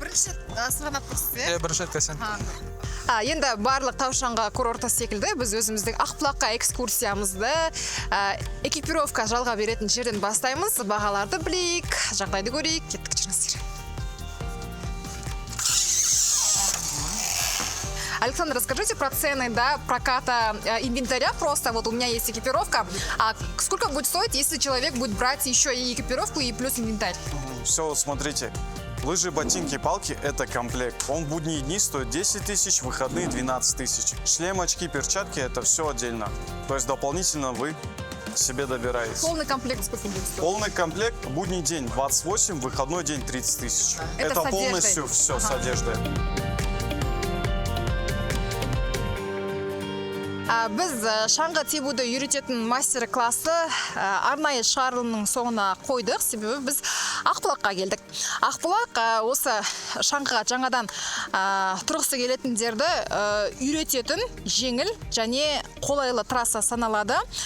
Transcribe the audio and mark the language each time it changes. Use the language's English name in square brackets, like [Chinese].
[Kazakh] Бірінші сырғанап тұрсыз, бірінші рет казино. Енді барлық Таушаңға курорты секілді біз өзіміздің Ақбұлаққа экскурсиямызды экипировка жалға беретін жерден бастаймыз. Бағаларды білейік, жағдайды көрейік, кеттік жүріңіздер. [Russian] Александр, расскажите про цены, да, проката инвентаря. Просто вот у меня есть экипировка. А сколько будет стоить, если человек будет брать еще и экипировку, и плюс инвентарь? Все, вот смотрите. Лыжи, ботинки, палки – это комплект. Он в будние дни стоит 10 тысяч, в выходные 12 тысяч. Шлем, очки, перчатки – это все отдельно. То есть дополнительно вы себе добираете. Полный комплект сколько будет стоить? Полный комплект – будний день 28, выходной день 30 тысяч. Это полностью все с одеждой. [Kazakh] Біз шаңғы тебуді үйрететін мастер-классы арнайы шығарылымның соңына қойдық, себебі біз Ақбұлаққа келдік. Ақбұлақ осы шаңғыға жаңадан тұрғысы келетіндерді үйрететін жеңіл және қолайлы трасса саналады.